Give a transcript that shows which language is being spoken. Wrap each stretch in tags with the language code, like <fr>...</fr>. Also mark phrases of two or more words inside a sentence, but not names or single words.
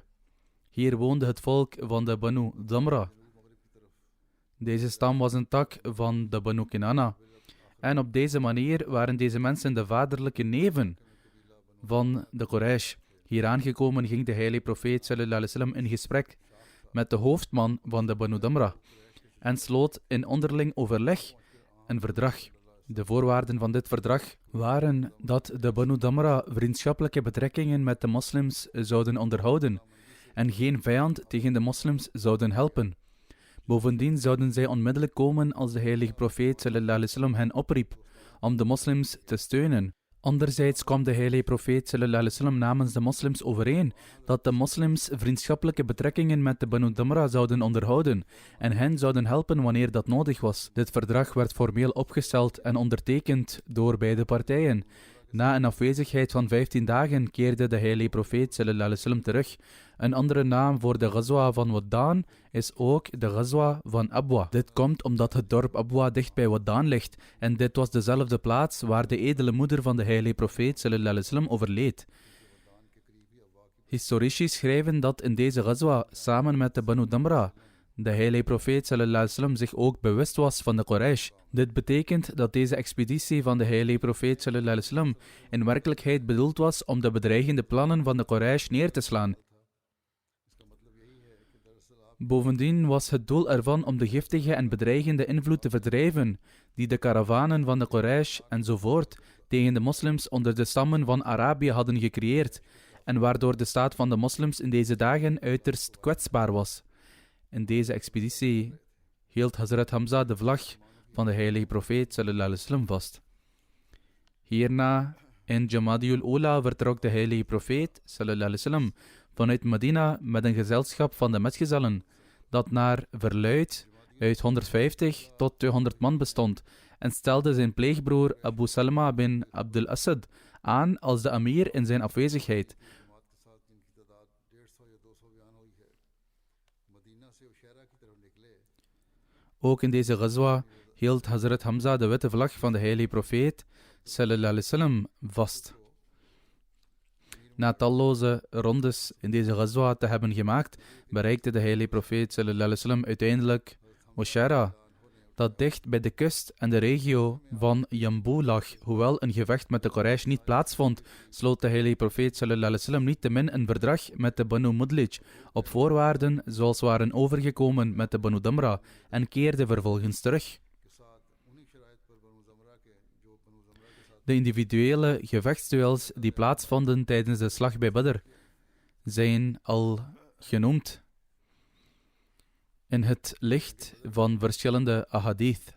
<nl>Hier woonde het volk van de Banu Damra. Deze stam was een tak van de Banu Kinana, en op deze manier waren deze mensen de vaderlijke neven van de Quraysh. Hier aangekomen ging de heilige profeet</nl> <ar>صلى الله عليه وسلم</ar> <nl>in gesprek met de hoofdman van de Banu Damra en sloot in onderling overleg een verdrag. De voorwaarden van dit verdrag waren dat de Banu Damra vriendschappelijke betrekkingen met de moslims zouden onderhouden en geen vijand tegen de moslims zouden helpen. Bovendien zouden zij onmiddellijk komen als de heilige profeet</nl> <ar>صلى الله عليه وسلم</ar> <nl>hen opriep om de moslims te steunen. Anderzijds kwam de heilige profeet</nl> <ar>صلى الله عليه وسلم</ar> <nl>namens de moslims overeen dat de moslims vriendschappelijke betrekkingen met de Banu Damra zouden onderhouden en hen zouden helpen wanneer dat nodig was. Dit verdrag werd formeel opgesteld en ondertekend door beide partijen. Na een afwezigheid van 15 dagen keerde de heilige profeet</nl> <ar>صلى الله عليه وسلم</ar> <nl>terug. Een andere naam voor de Ghazwa van Wadan is ook de Ghazwa van Abwa. Dit komt omdat het dorp Abwa dicht bij Wadan ligt en dit was dezelfde plaats waar de edele moeder van de heilige profeet</nl> <ar>صلى الله عليه وسلم</ar> <nl>overleed. Historici schrijven dat in deze Ghazwa samen met de Banu Damra de heilige profeet</nl> <ar>صلى الله عليه وسلم</ar> <nl>zich ook bewust was van de Quraysh. Dit betekent dat deze expeditie van de heilige profeet</nl> <ar>صلى الله عليه وسلم</ar> <nl>in werkelijkheid bedoeld was om de bedreigende plannen van de Quraysh neer te slaan. Bovendien was het doel ervan om de giftige en bedreigende invloed te verdrijven die de karavanen van de Quraysh enzovoort tegen de moslims onder de stammen van Arabië hadden gecreëerd en waardoor de staat van de moslims in deze dagen uiterst kwetsbaar was. In deze expeditie hield Hazrat Hamza de vlag van de heilige profeet</nl> <ar>صلى الله عليه وسلم</ar> <nl>vast. Hierna, in Jamadiul Ula, vertrok de heilige profeet</nl> <ar>صلى الله عليه وسلم</ar> <nl>vanuit Medina met een gezelschap van de metgezellen, dat naar verluid uit 150 tot 200 man bestond, en stelde zijn pleegbroer Abu Salma bin Abdul Asad aan als de amir in zijn afwezigheid. Ook in deze ghazwa hield Hazrat Hamza de witte vlag van de heilige profeet</nl> <ar>صلى الله عليه وسلم</ar> <nl>vast. Na talloze rondes in deze ghazwa te hebben gemaakt, bereikte de heilige profeet</nl> <ar>صلى الله عليه وسلم</ar> <nl>uiteindelijk Ushara, dat dicht bij de kust en de regio van Jambu lag. Hoewel een gevecht met de Quraysh niet plaatsvond, sloot de heilige profeet</nl> <ar>صلى الله عليه وسلم</ar> <nl>niettemin een verdrag met de Banu Mudlij op voorwaarden zoals waren overgekomen met de Banu Damra en keerde vervolgens terug. De individuele gevechtsduels die plaatsvonden tijdens de slag bij Badr zijn al genoemd in het licht van verschillende ahadith.</nl>